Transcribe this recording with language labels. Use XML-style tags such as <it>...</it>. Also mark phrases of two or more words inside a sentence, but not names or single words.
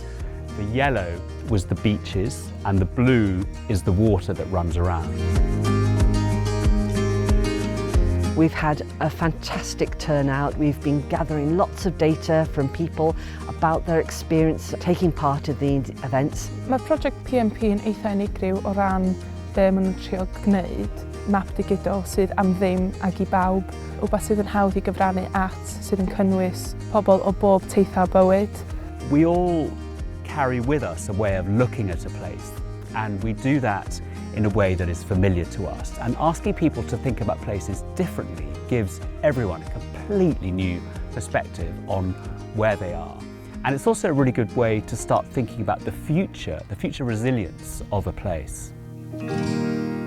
<en>The yellow was the beaches and the blue is the water that runs around. We've had a fantastic turnout. We've been gathering lots of data from people about their experience taking part in the events.</en> <cy>Mae prosiect PMP yn eitha unigryw o ran be maen nhw'n trio gwneud. Map digidol sydd am ddim ag i bawb, wbeth sydd yn hawdd i gyfrannu at, sydd yn cynnwys pobl o bob teithio bywyd.</cy> <en>We all carry with us a way of looking at a place, and we do that in a way that is familiar to us. And asking people to think about places differently gives everyone a completely new perspective on where they are. And it's also a really good way to start thinking about the future resilience of a place.</en>